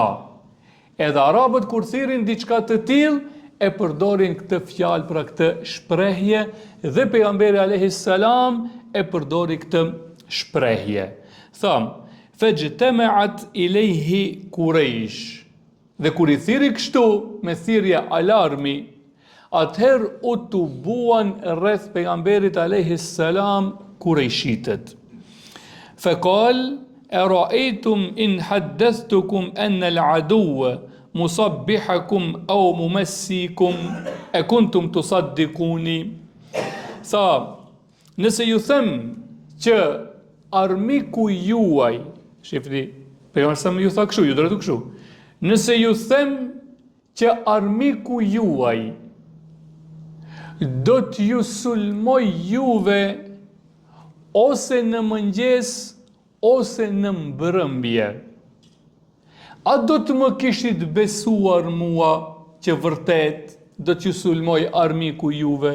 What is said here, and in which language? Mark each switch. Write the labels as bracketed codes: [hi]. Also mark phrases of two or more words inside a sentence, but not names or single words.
[sq] Edhe arabët kur thirrin diçka të tillë, e përdorin këtë fjalë, pra këtë shprehje, dhe pejgamberi [ar] عليه السلام [sq] e përdori këtë shprehje. [ar] Tham: فاجتمعت إليه قريش. [sq] Dhe kur I thiri kështu me thirrje alarmi, atëherë u tubuan rreth pejgamberit [ar] عليه السلام [sq] kurejshitët. [ar] فقال أرأيتم إن حدثتكم أن العدو مصبحكم أو ممسيكم أكنتم تصدقوني tusaddiquni. [sq] Sa nëse ju them që armiku juaj, shifni, pejgamberi sa më ju tha kështu, ju drejtu kështu. Nëse ju them që armiku juaj do t'ju sulmoj juve ose në mëngjes ose në mbrëmje, a do të më kishit besuar mua që vërtet do t'ju sulmoj armiku juve?